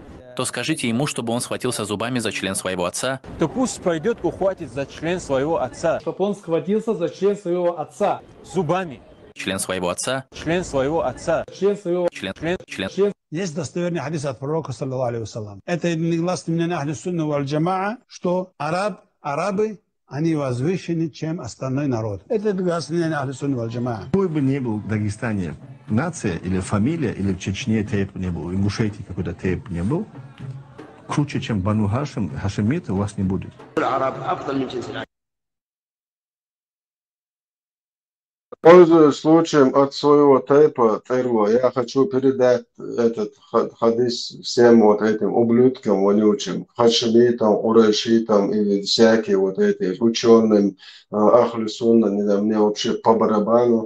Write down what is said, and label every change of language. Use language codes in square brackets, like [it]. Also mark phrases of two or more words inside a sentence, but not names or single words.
[ru] то скажите ему, чтобы он схватился зубами за член своего отца, то пусть пойдет ухватить за член своего отца, чтобы он схватился за член своего отца зубами. член своего отца, член своего отца, член. Есть достоверный хадис от пророка, [ar] صلى الله عليه وسلم. [ru] Это негласно мнение [ar] أهل السنة والجماعة, [ru] что арабы, они возвышены, чем остальной народ. Это негласно мнение [ar] أهل السنة والجماعة. [ru] Какой бы ни был в Дагестане нация или фамилия, или в Чечне тейп не был, в Ингушетии какой-то тейп не был, круче, чем Бану Хашим, хашимиты у вас не будет. Пользуясь случаем от своего тейпа Терво, я хочу передать этот хадис всем вот этим ублюдкам вонючим, хашимитам, урайшитам и всякие вот эти ученым, [ar] أهل السنة, [ru] мне вообще по барабану.